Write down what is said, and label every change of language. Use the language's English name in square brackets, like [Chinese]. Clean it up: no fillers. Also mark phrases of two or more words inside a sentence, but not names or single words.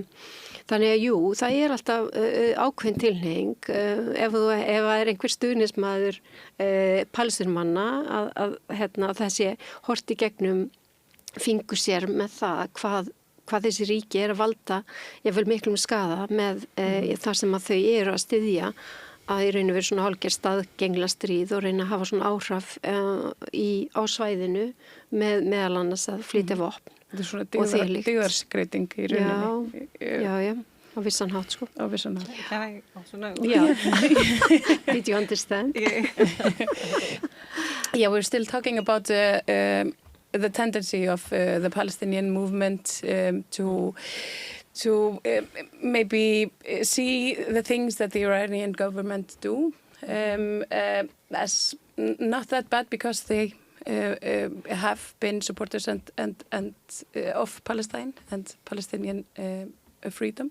[Icelandic] Þannig að jú, það er alltaf ákveðin tilhneiging ef það er einhver stuðnismaður Palestínumanna að það sé horft í gegnum fingur sér með það hvað þessi ríki er að valda jafnvel miklum skaða með það sem að þau eru að styðja að í raun og veru svona hálfgerð staðgengla stríð og reyna að hafa svona áhrif á svæðinu með meðal annars að flytja vopn. Þetta er svona dygðarskreiting í rauninni. Já, á vissan hátt sko. Á vissan hátt. [English] I also know. Yeah. Did you understand? Yeah, we're still talking about the tendency of the Palestinian movement to maybe see the things that the Iranian government do as not that bad because they have been supporters and of Palestine and Palestinian freedom.